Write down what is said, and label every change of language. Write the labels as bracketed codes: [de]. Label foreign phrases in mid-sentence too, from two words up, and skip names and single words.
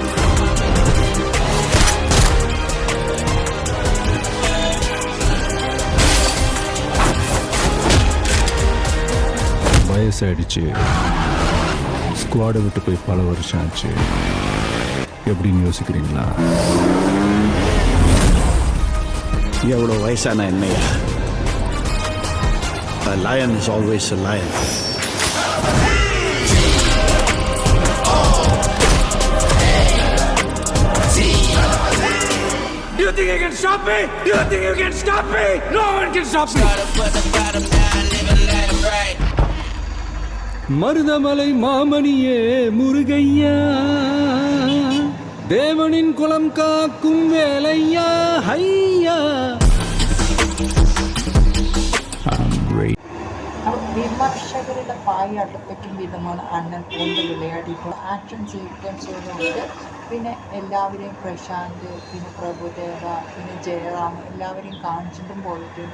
[ta] வயசாயிடுச்சு, ஸ்குவாடை விட்டு போய் பல வருஷம் ஆச்சு. எப்படின்னு யோசிக்கிறீங்களா? எவ்வளோ வயசான என்னையா? [en] A lion is always a lion. Do you think you can stop me? Do you think you can stop me? No one can stop me. [ta] மருதமலை மாமணியே முருகையா, தேவனின் குலம் காக்கும் வேலையா, ஹையா. [ml] വിമർശകരുടെ പായ അടുപ്പിക്കും വിധമാണ് അണ്ണൻ കൊണ്ട് വിളയാടിയിട്ടുള്ള ആക്ഷൻ സീക്വൻസുകളുണ്ട്. പിന്നെ എല്ലാവരെയും പ്രശാന്ത്, പിന്നെ പ്രഭുദേവ, പിന്നെ ജയറാം എല്ലാവരെയും കാണിച്ചിട്ടും പോയിട്ടുണ്ട്.